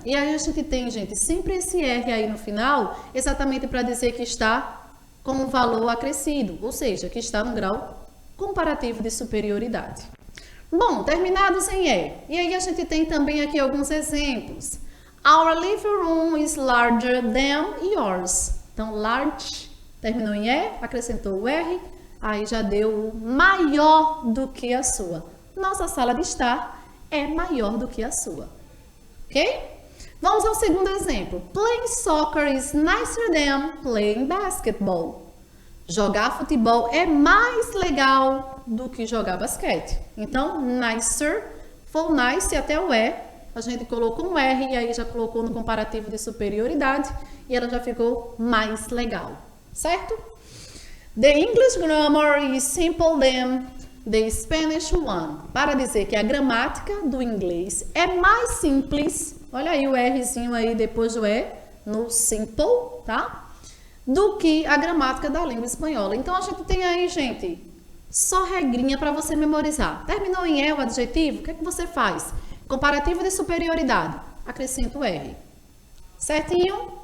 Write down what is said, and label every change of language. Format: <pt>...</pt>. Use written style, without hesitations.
<pt>E aí a gente tem, gente, sempre esse R aí no final, exatamente para dizer que está com um valor acrescido, ou seja, que está no grau comparativo de superioridade. Bom, terminados em E. E aí a gente tem também aqui alguns exemplos.</pt> <en>Our living room is larger than yours.</en> <pt>Então, large, terminou em E, acrescentou o R, aí já deu o maior do que a sua. Nossa sala de estar é maior do que a sua. Ok? Vamos ao segundo exemplo.</pt> <en>Playing soccer is nicer than playing basketball.</en> <pt>Jogar futebol é mais legal do que jogar basquete. Então, nicer, foi nice até o E. A gente colocou um R e aí já colocou no comparativo de superioridade e ela já ficou mais legal, certo?</pt> <en>The English grammar is simple than the Spanish one.</en> <pt>Para dizer que a gramática do inglês é mais simples, olha aí o Rzinho aí depois do E, no simple, tá? Do que a gramática da língua espanhola. Então, a gente tem aí, gente, só regrinha para você memorizar. Terminou em E o adjetivo, o que é que você faz? Comparativo de superioridade, acrescenta o R. Certinho?</pt>